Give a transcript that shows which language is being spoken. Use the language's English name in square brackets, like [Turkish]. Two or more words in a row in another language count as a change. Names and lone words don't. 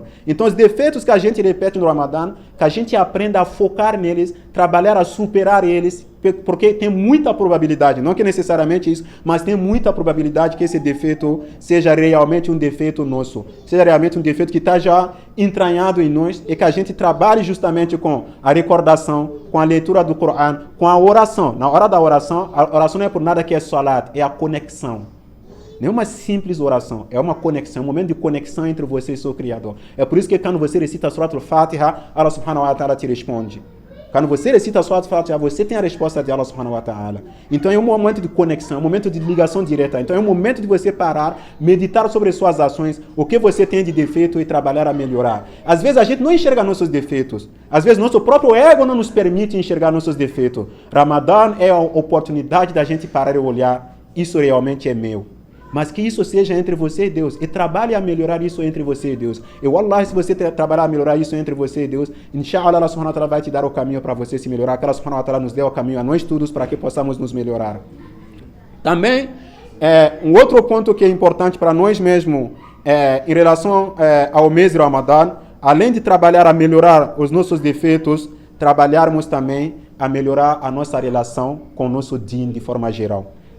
[Portuguese] Então, os defeitos que a gente repete no Ramadã, que a gente aprenda a focar neles, trabalhar a superar eles, porque tem muita probabilidade, não que necessariamente isso, mas tem muita probabilidade que esse defeito seja realmente um defeito nosso, seja realmente um defeito que está já entranhado em nós e que a gente trabalhe justamente com a recordação, com a leitura do Corão, com a oração. Na hora da oração, a oração não é por nada que é salat, é a conexão. Não é uma simples oração, é uma conexão, um momento de conexão entre você e seu Criador. É por isso que quando você recita Surat al-Fatiha, [Arabic] الله سبحانه وتعالى [Portuguese] te responde. Quando você recita a Surat al-Fatiha, você tem a resposta de [Arabic] الله سبحانه وتعالى. [Portuguese] Então é um momento de conexão, um momento de ligação direta. Então é um momento de você parar, meditar sobre suas ações, o que você tem de defeito e trabalhar a melhorar. Às vezes a gente não enxerga nossos defeitos. Às vezes nosso próprio ego não nos permite enxergar nossos defeitos. Ramadã é a oportunidade da gente parar e olhar, isso realmente é meu. Mas que isso seja entre você e Deus. E trabalhe a melhorar isso entre você e Deus. E wallahi, se você trabalhar a melhorar isso entre você e Deus, inshallah, [Arabic] الله سبحانه وتعالى [Portuguese] vai te dar o caminho para você se melhorar. Que [Arabic] الله سبحانه وتعالى [Portuguese] nos dê o caminho a nós todos para que possamos nos melhorar. Também, um outro ponto que é importante para nós mesmos, em relação ao mês de Ramadã, além de trabalhar a melhorar os nossos defeitos, trabalharmos também a melhorar a nossa relação com o nosso din de forma geral.